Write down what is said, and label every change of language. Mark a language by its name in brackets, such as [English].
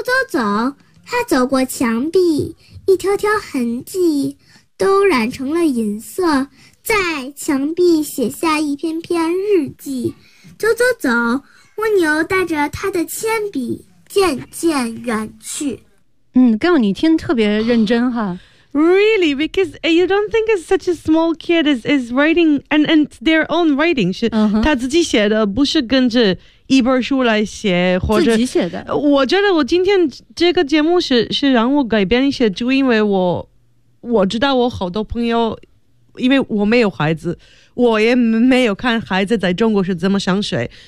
[Chinese] 走，他走过墙壁，一条条痕迹都染成了银色，在墙壁写下一篇篇日记。走，蜗牛带着他的铅笔渐渐远去。嗯，刚你听特别认真哈。 [English] Really? Because you don't think it's such a small kid is writing and their own writing. [Chinese] 是他自己写的，不是跟着一本书来写，或者自己写的。我觉得我今天这个节目是让我改变一些，就因为我知道我好多朋友，因为我没有孩子，我也没有看孩子在中国是怎么上学。